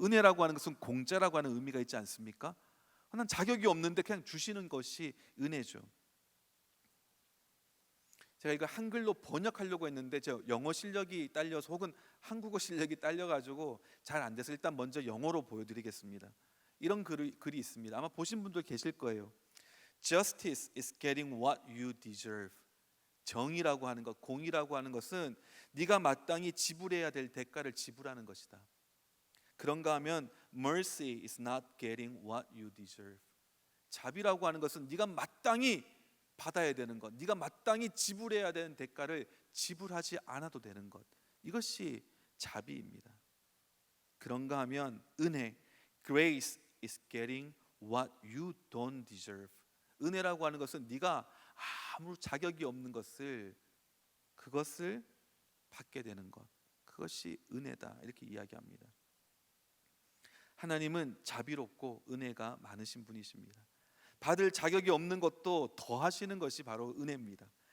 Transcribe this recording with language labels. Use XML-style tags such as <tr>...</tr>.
<ko>은혜라고 하는 것은 공짜라고 하는 의미가 있지 않습니까? 난 자격이 없는데 그냥 주시는 것이 은혜죠. 제가 이거 한글로 번역하려고 했는데 저 영어 실력이 딸려서 혹은 한국어 실력이 딸려가지고 잘 안 돼서 일단 먼저 영어로 보여드리겠습니다. 이런 글이 있습니다. 아마 보신 분들 계실 거예요.</ko> <en>Justice is getting what you deserve.</en> <ko>정의라고 하는 것, 공의라고 하는 것은 네가 마땅히 지불해야 될 대가를 지불하는 것이다. 그런가 하면</ko> <en>mercy is not getting what you deserve.</en> <ko>자비라고 하는 것은 네가 마땅히 받아야 되는 것, 네가 마땅히 지불해야 되는 대가를 지불하지 않아도 되는 것, 이것이 자비입니다. 그런가 하면 은혜,</ko> <en>grace is getting what you don't deserve.</en> <ko>은혜라고 하는 것은 네가 아무 자격이 없는 것을, 그것을 받게 되는 것, 그것이 은혜다 이렇게 이야기합니다. 하나님은 자비롭고 은혜가 많으신 분이십니다. 받을 자격이 없는 것도 더하시는 것이 바로 은혜입니다.</ko>